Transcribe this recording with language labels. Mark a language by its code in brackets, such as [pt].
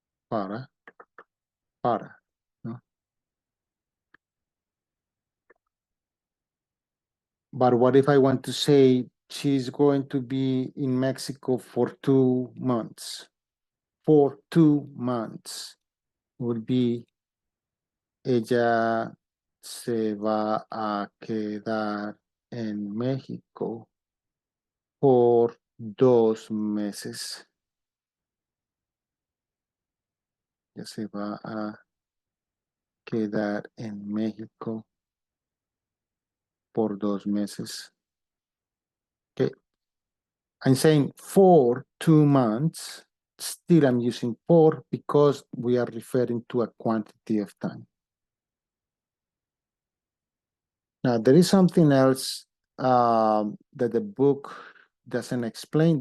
[es] Para. No? [en] But what if I want to say she's going to be in Mexico for 2 months? For 2 months would be [es] ella se va a quedar en México por 2 meses. Ella se va a quedar en México por 2 meses. [en] Okay. I'm saying for 2 months. Still, I'm using por because we are referring to a quantity of time. Now, there is something else that the book doesn't explain.